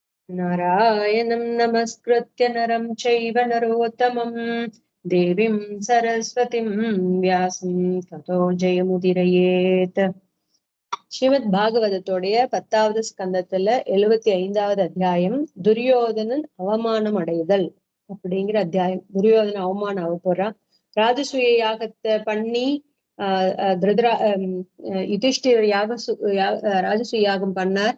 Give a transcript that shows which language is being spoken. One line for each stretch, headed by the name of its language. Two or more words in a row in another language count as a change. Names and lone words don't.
Sanskrit: नारायणं नमस्कृत्य नरं चैव नरोत्तमं देवीं सरस्वतीं व्यासं ततो जयमुदीरयेत्.
Tamil: ஸ்ரீமத் பாகவதத்தோடைய 10வது ஸ்கந்தத்துல 75வது அத்தியாயம் துரியோதனன் அவமானம் அடைதல் அப்படிங்கிற அத்தியாயம். துரியோதனன் அவமானம் ஆக போறான். ராஜசூய யாகத்தை பண்ணி யுதிஷ்டிரர் ராஜசூய யாகம் பண்ணார்.